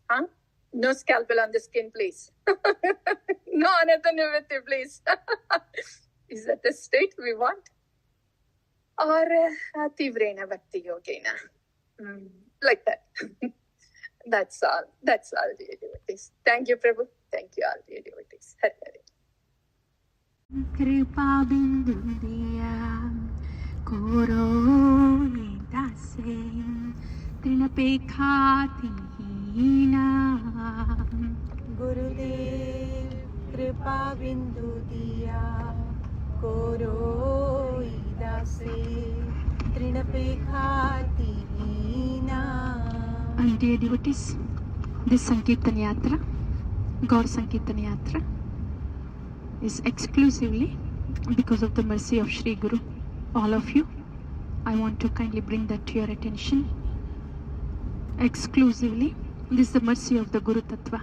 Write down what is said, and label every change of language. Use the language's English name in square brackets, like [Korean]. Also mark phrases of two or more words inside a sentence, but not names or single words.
[English] No scalpel on the skin, please. No [Sanskrit] अनर्थ निवृत्ति, [English] please. Is that the state we want? [Sanskrit] Or तीव्रेण भक्ति योगेन. [English] Like that. That's all, dear devotees. Thank you, Prabhu. Thank you all, dear devotees. Hare Hare. [Bangla] কৃপা বিন্দু দিয়া করো দাসে তৃণাপেক্ষাতি হীন Gurudev কৃপা বিন্দু দিয়া করো দাসে তৃণাপেক্ষাতি হীন. [English] And dear devotees, this Sankirtana Yatra, Gaur Sankirtana Yatra, is exclusively because of the mercy of Shri Guru. All of you, I want to kindly bring that to your attention. Exclusively, this is the mercy of the [Sanskrit] गुरु तत्त्व.